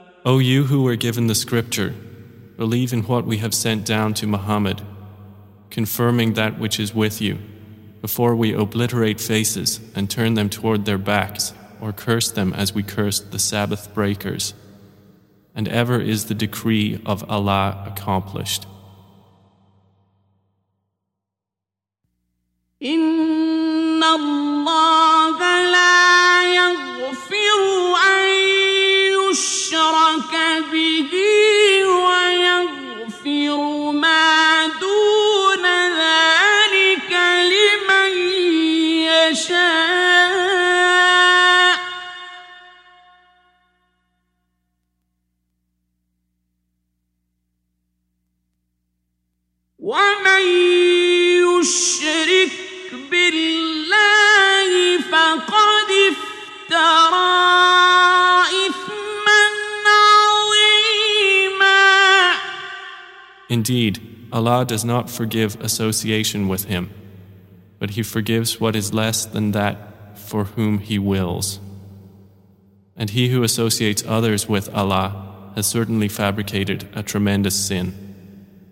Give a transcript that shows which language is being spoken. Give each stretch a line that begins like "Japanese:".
English: O you who were given the scripture, believe in what we have sent down to Muhammad, confirming that which is with you, before we obliterate faces and turn them toward their backs, or curse them as we cursed the Sabbath breakers. And ever is the decree of Allah accomplished.
Arabic: إن الله لا يغفر أن يشرك به ويغفر ما دون ذلك لمن يشاء ومن يشرك بالله فقد افترى إثما عظيما.
English: Indeed, Allah does not forgive association with him, but he forgives what is less than that for whom he wills. And he who associates others with Allah has certainly fabricated a tremendous sin.